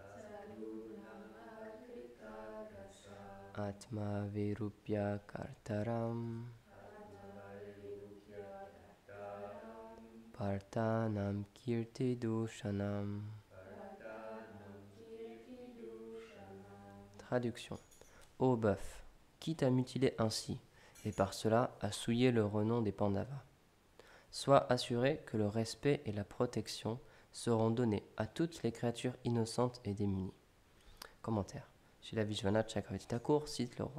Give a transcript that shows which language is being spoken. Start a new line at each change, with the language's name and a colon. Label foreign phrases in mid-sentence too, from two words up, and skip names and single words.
Sanskrit: Sadhunam Akritagasam Atma Virupya Kartaram Atmavarupyataram Parthanam Kirti Dushanam. Vartanam Kirtidushanam.
French: Traduction. Ô bœuf, qui t'a mutilé ainsi, et par cela a souillé le renom des Pandavas? Sois assuré que le respect et la protection seront donnés à toutes les créatures innocentes et démunies. Commentaire. Srila Vishwanath Chakravarti Thakur cite le roi.